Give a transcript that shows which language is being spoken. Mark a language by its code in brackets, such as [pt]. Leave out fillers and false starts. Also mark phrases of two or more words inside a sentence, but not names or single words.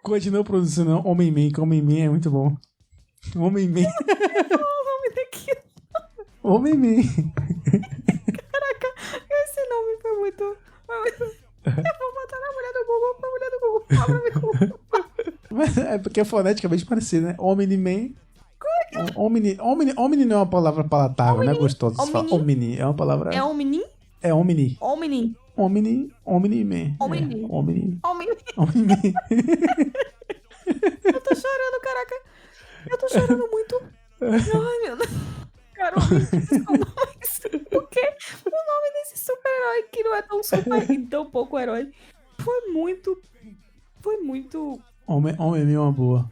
[pt] Continua produzindo, não. Homem-Man, que Homem-Man é muito bom. Homem-Man. O nome daquilo. Homem-Man. Caraca, esse nome foi muito... Eu vou botar na mulher do Google, Mas é porque é foneticamente parecido, né? Omni-Man. Omni não é uma palavra palatável, não é gostoso de falar. Omni é uma palavra... É Omni? É Omni. Omni. Omni-Man. Omni. Omni. Omni-Man. Eu tô chorando, caraca. Eu tô chorando muito. Ai, meu Deus. Carol, desculpa, mas... Porque o nome desse super-herói, que não é tão super e tão pouco herói, foi muito... Homem-Man é uma boa.